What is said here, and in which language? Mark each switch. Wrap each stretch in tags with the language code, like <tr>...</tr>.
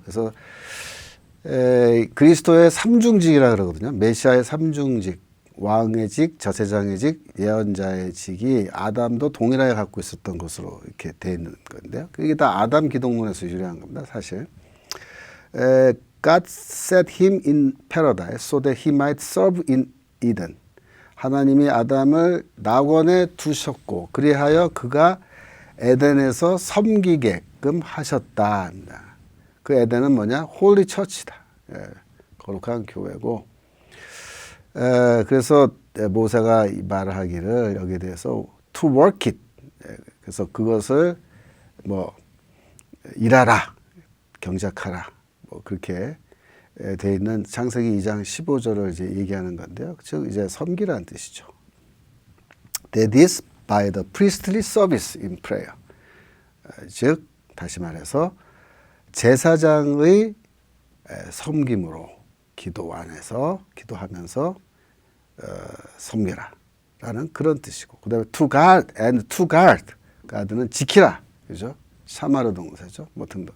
<ko>그래서 그리스도의 삼중직이라 그러거든요. 메시아의 삼중직, 왕의 직, 제사장의 직, 예언자의 직이 아담도 동일하게 갖고 있었던 것으로 이렇게 돼 있는 건데요. 이게 다 아담 기독론에서 유래한 겁니다, 사실.</ko> <en>God set him in paradise so that he might serve in Eden.</en> <ko>하나님이 아담을 낙원에 두셨고 그리하여 그가 에덴에서 섬기게끔 하셨다. 그 에덴은 뭐냐?</ko> <en>홀리 처치다.</en> <ko>거룩한 교회고. 그래서 모세가 말을 하기를 여기에 대해서</ko> <en>to work it.</en> <ko>그래서 그것을 뭐 일하라, 경작하라. 뭐 그렇게 돼 있는 창세기 2장 15절을 이제 얘기하는 건데요. 즉 이제 섬기라는 뜻이죠.</ko> <en>That is by the priestly service in prayer.</en> <ko>즉 다시 말해서 제사장의 섬김으로 기도 안에서 기도하면서 섬겨라. 라는 그런 뜻이고, 그 다음에</ko> <en>to guard and to guard.</en> <ko>guard는 지키라. 그죠? 샤마르 동사죠. 뭐 등등.</ko>